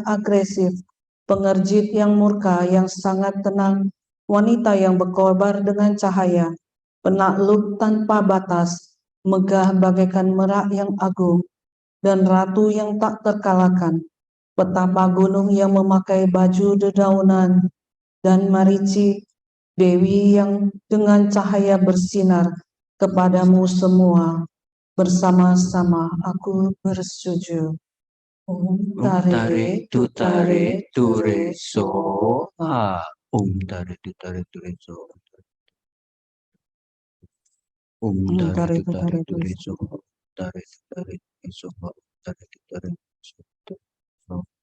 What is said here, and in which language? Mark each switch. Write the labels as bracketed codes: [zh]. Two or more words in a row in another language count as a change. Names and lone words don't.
[id] agresif, pengerjit yang murka yang sangat tenang, wanita yang berkobar dengan cahaya, penakluk tanpa batas, megah bagaikan merak yang agung, dan ratu yang tak terkalahkan, petapa gunung yang memakai baju dedaunan, dan marici, Dewi yang dengan cahaya bersinar, kepadamu semua, bersama-sama aku bersujud. [sa] Om Tare tutare ture so ha. Tare tutare ture so. Tare tutare ture so. Tare tutare ture so. Tare tutare so.